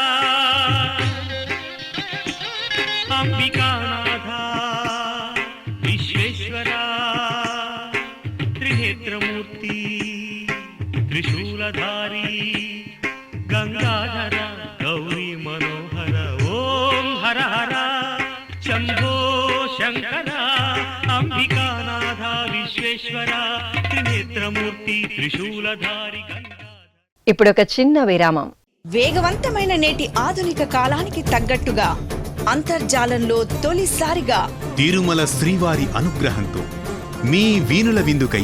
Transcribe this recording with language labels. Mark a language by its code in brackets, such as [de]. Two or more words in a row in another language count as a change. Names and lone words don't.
[sa] अंबिकानाथ विश्वेश्वरा त्रिनेत्रमूर्ति त्रिशूलधारी गंगाधर गौरी मनोहर ओम हर हर शंभो शंकर अंबिका విఘ్నేశ్వర త్రినేత్రమూర్తి త్రిశూలధారి గంగా. [te] ఇప్పుడు ఒక చిన్న విరామం. వేగవంతమైన నేటి ఆధునిక కాలానికి తగ్గట్టుగా అంతర్జాలంలో తొలిసారిగా తిరుమల శ్రీవారి అనుగ్రహంతో మీ వీణుల విందుకై